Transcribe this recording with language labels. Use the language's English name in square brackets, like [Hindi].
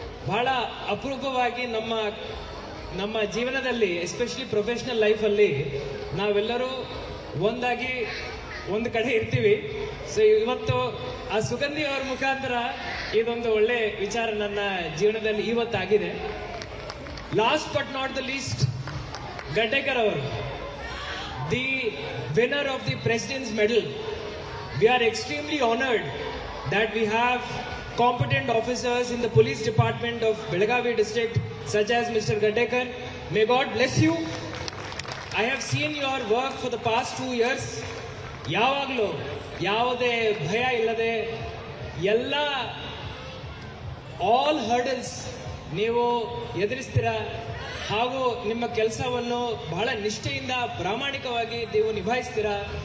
[Kannada] ಬಹಳ ಅಪರೂಪವಾಗಿ ನಮ್ಮ ಜೀವನದಲ್ಲಿ, ಎಸ್ಪೆಷಲಿ ಪ್ರೊಫೆಷನಲ್ ಲೈಫಲ್ಲಿ ನಾವೆಲ್ಲರೂ ಒಂದಾಗಿ ಒಂದು ಕಡೆ ಇರ್ತೀವಿ. ಸೊ ಇವತ್ತು ಆ ಸುಗಂಧಿ ಅವರ ಮುಖಾಂತರ ಇದೊಂದು ಒಳ್ಳೆ ವಿಚಾರ ನನ್ನ ಜೀವನದಲ್ಲಿ ಇವತ್ತಾಗಿದೆ. [English] Last but not the least, Gaddekar ಅವರು, the winner of the president's medal. We are extremely honored that we have competent officers in the police department of Belagavi district such as Mr. Gaddekar. May God bless you. I have seen your work for the past 2 years. [Kannada] ಯಾವಾಗಲೂ ಯಾವುದೇ ಭಯ ಇಲ್ಲದೆ ಎಲ್ಲ [English] all hurdles [Kannada] ನೀವು ಎದುರಿಸ್ತೀರಾ ಹಾಗೂ ನಿಮ್ಮ ಕೆಲಸವನ್ನು ಬಹಳ ನಿಷ್ಠೆಯಿಂದ ಪ್ರಾಮಾಣಿಕವಾಗಿ ನೀವು ನಿಭಾಯಿಸ್ತೀರಾ.